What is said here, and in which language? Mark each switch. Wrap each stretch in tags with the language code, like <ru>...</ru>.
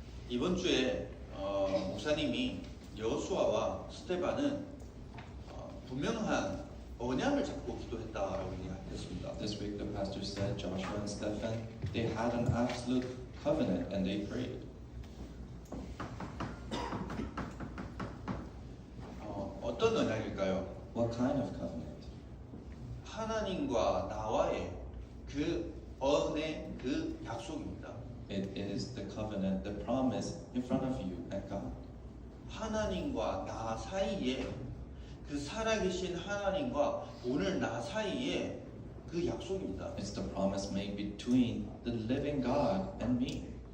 <ko>이번 주에 목사님이 여호수아와 스데반은 분명한 언약을 잡고 기도했다라고 얘기했습니다.</ko> <en>This week the pastor said Joshua and Stephen, they had an absolute covenant and they prayed.</en> <ko>어떤 언약일까요?</ko> <en>What kind of covenant?</en> <ko>하나님과 나와의 그 언의 그 약속입니다.</ko> <en>It is the covenant, the promise in front of you and God.</en> <ko>하나님과 나 사이에 그 살아계신 하나님과 오늘 나 사이에 그 약속입니다.</ko> <en>It's the promise made between the living God and me.</en>